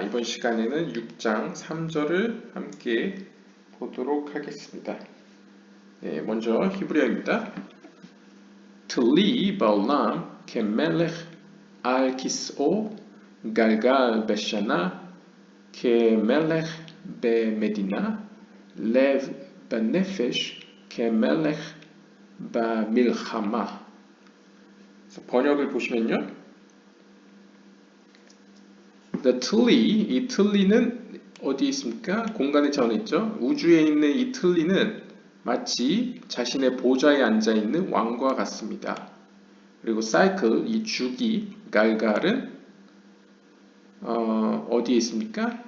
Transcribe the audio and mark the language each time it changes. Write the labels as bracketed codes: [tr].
[ko] 이번 시간에는 6장 3절을 함께 보도록 하겠습니다. 네, 먼저 히브리어입니다. [he] Tli בעולם כמלך על כסאו גלגל בשנה כמלך במדינה לב בנפש כמלך במלחמה. [ko] 번역을 보시면요. The 틀리, 이 틀리는 어디에 있습니까? 공간의 차원에 있죠. 우주에 있는 이 틀리는 마치 자신의 보좌에 앉아있는 왕과 같습니다. 그리고 사이클, 이 주기, 갈갈은 어디에 있습니까?